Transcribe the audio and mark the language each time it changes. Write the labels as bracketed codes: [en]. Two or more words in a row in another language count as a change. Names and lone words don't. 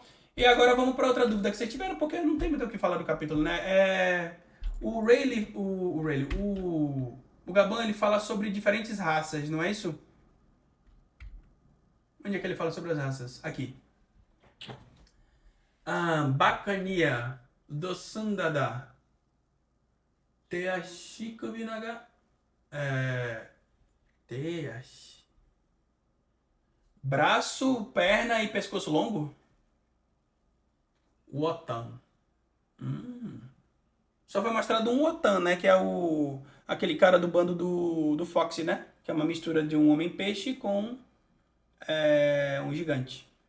[pt] E agora vamos para outra dúvida que vocês tiveram, porque não tem muito o que falar do capítulo, né? O Rayleigh, o Gaban, ele fala sobre diferentes raças, não é isso? Onde é que ele fala sobre as raças? Aqui. Bacania do Sundada. [ja] Teashikubinaga. Teash. [pt] Braço, perna e pescoço longo? Wotan. Só foi mostrado um Wotan, né? Que é aquele cara do bando do Fox, né? Que é uma mistura de um homem-peixe com um gigante.